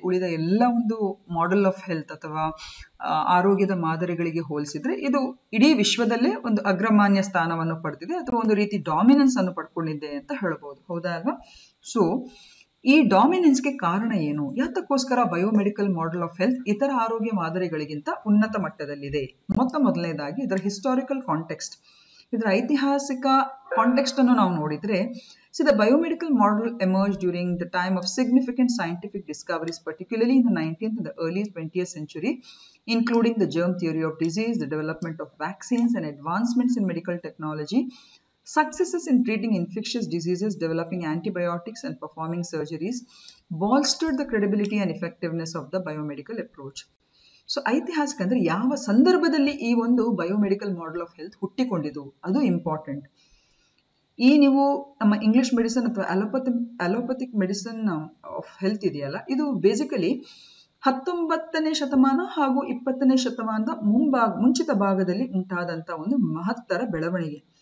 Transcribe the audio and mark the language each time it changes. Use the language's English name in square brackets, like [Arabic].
[Kannada] ಉಳಿದ ಎಲ್ಲ ಒಂದು ಮಾಡೆಲ್ ಆಫ್ ಹೆಲ್ತ್ ಅಥವಾ ಆರೋಗ್ಯದ ಮಾದರಿಗಳಿಗೆ ಹೋಲಿಸಿದ್ರೆ ಇದು ಇಡೀ ವಿಶ್ವದಲ್ಲೇ ಒಂದು ಅಗ್ರಮಾನ್ಯ ಸ್ಥಾನವನ್ನು ಪಡೆದಿದೆ ಅಥವಾ ಒಂದು ರೀತಿ ಡಾಮಿನೆನ್ಸ್ ಅನ್ನು ಪಡ್ಕೊಂಡಿದೆ ಅಂತ ಹೇಳ್ಬೋದು, ಹೌದಾ ಅಲ್ವಾ? ಸೊ ಈ ಡಾಮಿನೆನ್ಸ್ಗೆ ಕಾರಣ ಏನು? ಯಾತಕ್ಕೋಸ್ಕರ ಬಯೋಮೆಡಿಕಲ್ ಮಾಡೆಲ್ ಆಫ್ ಹೆಲ್ತ್ ಇತರ ಆರೋಗ್ಯ ಮಾದರಿಗಳಿಗಿಂತ ಉನ್ನತ ಮಟ್ಟದಲ್ಲಿದೆ? ಮೊದಲನೇದಾಗಿ ಇದರ ಹಿಸ್ಟಾರಿಕಲ್ ಕಾಂಟೆಕ್ಸ್ಟ್, ಇದರ ಐತಿಹಾಸಿಕ ಕಾಂಟೆಕ್ಸ್ಟ್ ಅನ್ನು ನಾವು ನೋಡಿದ್ರೆ, [English] see the biomedical model emerged during the time of significant scientific discoveries, particularly in the 19th and the early 20th century, including the germ theory of disease, the development of vaccines and advancements in medical technology, successes in treating infectious diseases, developing antibiotics and performing surgeries bolstered the credibility and effectiveness of the biomedical approach. [Kannada] So ಐತಿಹಾಸಿಕ ಅಂದ್ರೆ ಯಾವ ಸಂದರ್ಭದಲ್ಲಿ ಈ ಒಂದು biomedical model of health ಹುಟ್ಟಿಕೊಂಡಿದ್ದು ಅದು important. ಈ ನೀವು ನಮ್ಮ ಇಂಗ್ಲಿಷ್ ಮೆಡಿಸಿನ್ ಅಥವಾ ಅಲೋಪತಿಕ್ ಮೆಡಿಸಿನ್ ಆಫ್ ಹೆಲ್ತ್ ಇದೆಯಲ್ಲ, ಇದು ಬೇಸಿಕಲಿ 19ನೇ ಶತಮಾನ ಹಾಗೂ 20ನೇ ಶತಮಾನದ ಮುಂಚಿತ ಭಾಗದಲ್ಲಿ ಉಂಟಾದಂತ ಒಂದು ಮಹತ್ತರ ಬೆಳವಣಿಗೆ.